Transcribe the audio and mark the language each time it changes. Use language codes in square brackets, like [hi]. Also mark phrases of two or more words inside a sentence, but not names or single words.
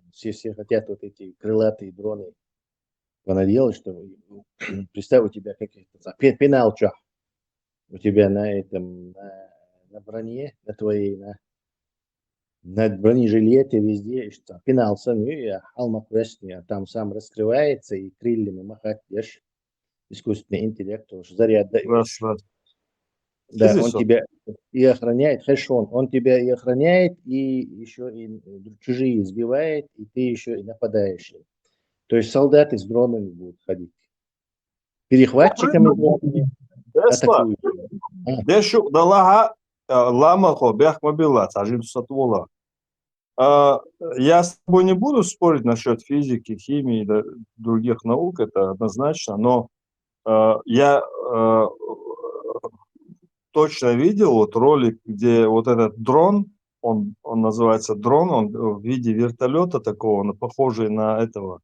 [ru] Все хотят вот эти крылатые дроны понаделать, что представь, у тебя каких-то пеналчах, у тебя на этом, на броне, на твоей, на бронежилете везде, что пенал сам, и халма а там сам раскрывается и крыльями махать, ешь, искусственный интеллект, уж заряд даешь. Раз, раз. Да, Здесь он вот. тебя и охраняет, хорошо, он тебя и охраняет, и еще и чужие сбивает, и ты еще и нападаешь. То есть солдаты с дронами будут ходить. Перехватчиками дронами Тесла. атакуют. Дешу далага ламахо бях мобила, сажим сатвола. Я с тобой не буду спорить насчет физики, химии и других наук, это однозначно, но я точно видел вот ролик, где вот этот дрон, он называется дрон, он в виде вертолета такого, он похожий на этого.